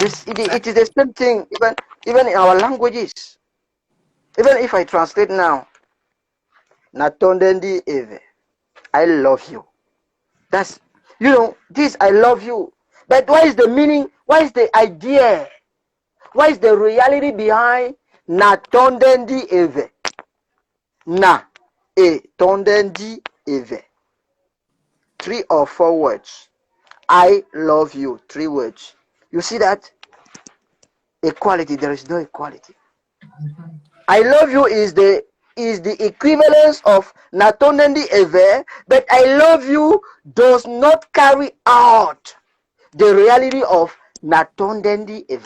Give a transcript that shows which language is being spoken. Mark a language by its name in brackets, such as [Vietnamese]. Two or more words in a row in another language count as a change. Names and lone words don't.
[English] It is the same thing, even in our languages. Even if I translate now, [Kongo] Natondendi Eve, [English] I love you. That's, this I love you. But what is the meaning? What is the idea? What is the reality behind [Kongo] Natondendi Eve? Na e tondendi Eve. [English] 3 or 4 words. I love you. 3 words. You see that? Equality. There is no equality. mm-hmm. I love you is the equivalence of [Kongo] Natondendi Eve, [English] but I love you does not carry out the reality of [Kongo] Natondendi Eve.